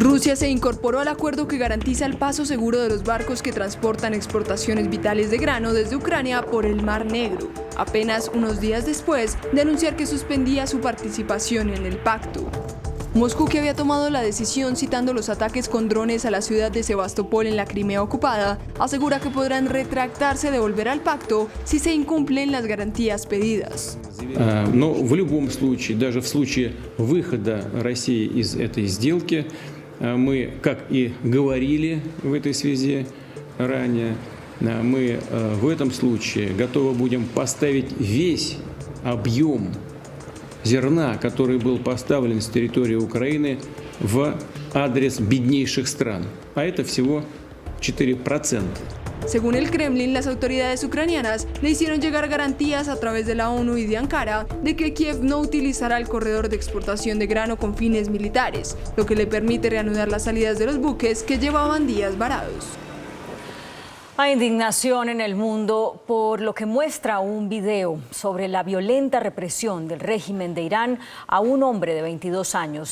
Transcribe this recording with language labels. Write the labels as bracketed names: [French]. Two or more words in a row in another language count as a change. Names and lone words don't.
[Spanish] Rusia se incorporó al acuerdo que garantiza el paso seguro de los barcos que transportan exportaciones vitales de grano desde Ucrania por el Mar Negro, apenas unos días después de anunciar que suspendía su participación en el pacto. Moscú, que había tomado la decisión citando los ataques con drones a la ciudad de Sebastopol en la Crimea ocupada, asegura que podrán retractarse de volver al pacto si se incumplen las garantías pedidas. [Russian] Но в любом случае, даже в случае выхода России из этой сделки, мы, как и говорили в этой связи ранее, мы в этом случае готовы будем поставить весь объем зерна, который был поставлен с территории Украины, в адрес беднейших стран. А это всего 4%. [Spanish] Según el Kremlin, las autoridades ucranianas le hicieron llegar garantías a través de la ONU y de Ankara de que Kiev no utilizará el corredor de exportación de grano con fines militares, lo que le permite reanudar las salidas de los buques que llevaban días varados. Hay indignación en el mundo por lo que muestra un video sobre la violenta represión del régimen de Irán a un hombre de 22 años.